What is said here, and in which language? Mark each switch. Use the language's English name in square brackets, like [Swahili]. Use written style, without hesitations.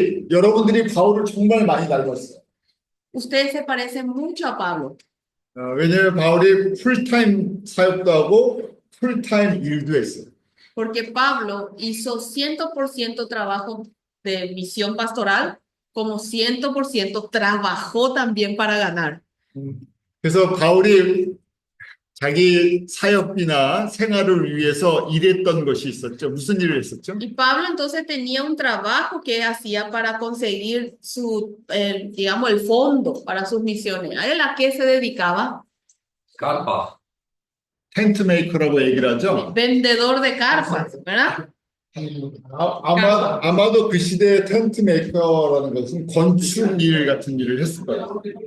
[Korean] 여러분들이 바울을 정말 많이 닮았어요. [Spanish] Usted se parece mucho a Pablo, [Korean] 왜냐하면 바울이 풀타임 사역도 하고 풀타임 일도 했어요. [Spanish] porque Pablo hizo 100% trabajo de misión pastoral, como 100% trabajó también para ganar. [Korean] 그래서 바울이 자기 사역비나 생활을 위해서 일했던 것이 있었죠. 무슨 일을 했었죠? [Spanish] Y Pablo entonces tenía un trabajo que hacía para conseguir digamos, el fondo para sus misiones. ¿A él a qué se dedicaba? [Korean] 깜빡. 텐트 메이커라고 얘기를 하죠. [Spanish] Vendedor de carpas, ¿verdad? [Korean] 아마도 그 시대의 텐트 메이커라는 것은 건축 일 같은 일을 했을 거예요.